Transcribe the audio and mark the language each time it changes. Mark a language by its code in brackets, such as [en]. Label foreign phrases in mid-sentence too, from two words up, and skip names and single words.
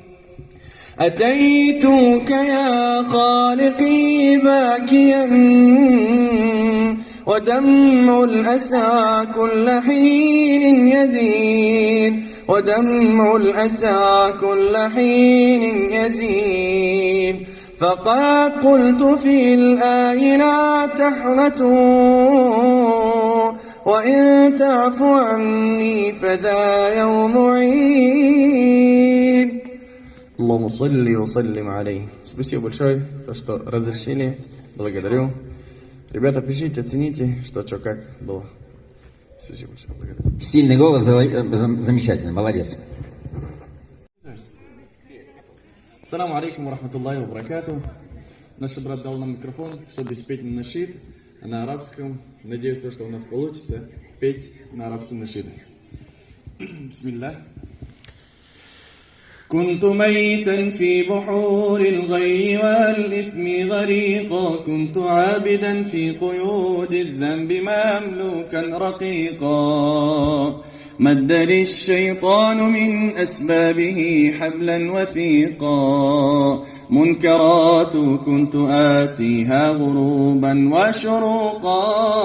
[ar] أتيتك يا خالقي باكيا ودمع الأسى كل حين يزيد ودمع الأسى كل حين يزيد فقد قلت في الآي لا تحنثوا وإن تعفو عني فذا يوم عيد اللهم صل وسلم عليه. [ru] Спасибо большое, то, что разрешили. Благодарю. Ребята, пишите, оцените, что как было. Спасибо большое. Благодарю. Сильный голос, замечательно, молодец. [ar] السلام عليكم ورحمة الله وبركاته. [ru] Наш брат дал нам микрофон, чтобы спеть нашид на арабском. Надеюсь, что у нас получится петь на арабском нашиде. Бисмилlah. [ar] كنت ميتا في بحور الغي والإثم غريقا، كنت عابدا في قيود الذنب مملوكا رقيقا، مد لي الشيطان من أسبابه حبلا وثيقا، منكرات كنت آتيها غروبا وشروقا،